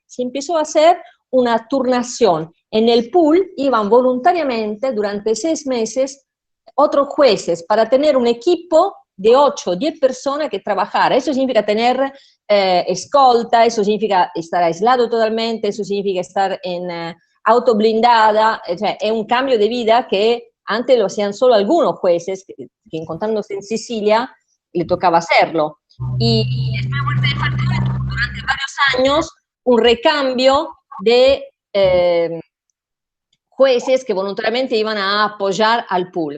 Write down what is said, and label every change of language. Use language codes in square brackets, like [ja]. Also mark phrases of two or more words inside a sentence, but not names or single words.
[es] Se empezó a hacer una turnación. En el pool iban voluntariamente durante 6 meses otros jueces para tener un equipo de 8 o 10 personas que trabajara. Eso significa tener escolta, eso significa estar aislado totalmente, eso significa estar en auto blindada, [it] cioè, è [es] un cambio de vida que antes lo hacían solo algunos jueces, que encontrándose en Sicilia le tocaba hacerlo. Y después de la muerte de Falcone tuvo durante varios años un recambio de jueces que voluntariamente iban a apoyar al pool.